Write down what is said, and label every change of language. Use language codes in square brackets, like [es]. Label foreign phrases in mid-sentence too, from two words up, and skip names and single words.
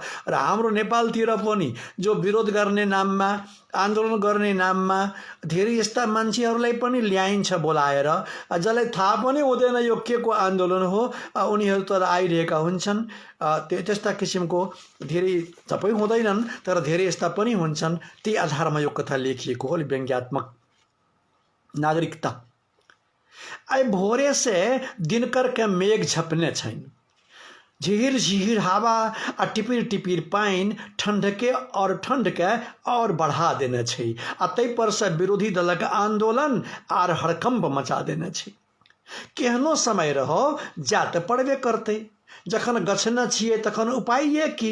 [ne] र हाम्रो नेपालतिर पनि जो विरोध गर्ने नाममा, आन्दोलन गर्ने नाममा धेरै यस्ता मान्छेहरूलाई पनि ल्याइन्छ बोलाएर, जसलाई थाहा पनि हुँदैन यो के को आन्दोलन हो, उनीहरू तर आइरहेका हुन्छन्। त्यस्ता किसिमको धेरै सबै हुँदैनन् तर धेरै यस्ता पनि हुन्छन्। त्यही आधारमा यो कथा लेखिएको हो, व्यङ्ग्यात्मक। नागरिकता। [mai] आई भोरे से दिनकर के मेघ झपने छैन, झिहिर झिहिर हावा आ टिपिर टिपिर पानि ठंडके और बढ़ा देने छै आ ताहि पर से विरोधी दलक आंदोलन आर हड़कंप मचा देने छै। केहनो समय रहो जा तऽ पड़बे करतै, जखन गछने छियै तखन उपाय की।